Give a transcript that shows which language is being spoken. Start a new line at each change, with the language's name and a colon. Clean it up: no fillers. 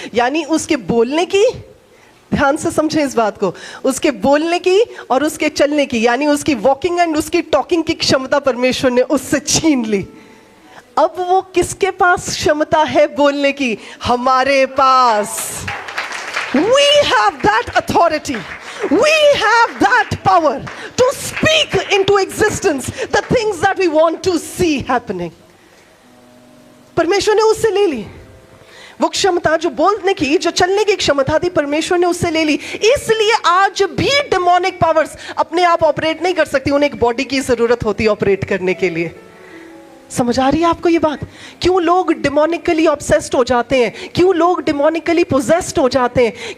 Hindi: यानी उसके बोलने की, ध्यान से समझे इस बात को, उसके बोलने की और उसके चलने की, यानी उसकी वॉकिंग एंड उसकी टॉकिंग की क्षमता परमेश्वर ने उससे छीन ली। अब वो किसके पास क्षमता है बोलने की? हमारे पास।
English: We have that authority. We have that power to speak into existence the things that we want to see happening.
Hindi: परमेश्वर ने उससे ले ली वो क्षमता, जो बोलने की, जो चलने की क्षमता थी, परमेश्वर ने उससे ले ली। इसलिए आज भी डेमोनिक पावर्स अपने आप ऑपरेट नहीं कर सकती, उन्हें एक बॉडी की जरूरत होती है ऑपरेट करने के लिए। समझ आ रही है आपको ये बात? क्यों लोग डिमोनिकली ऑब्सेस्ड हो जाते हैं, क्यों लोग डिमोनिकली पोजेस्ड हो जाते हैं?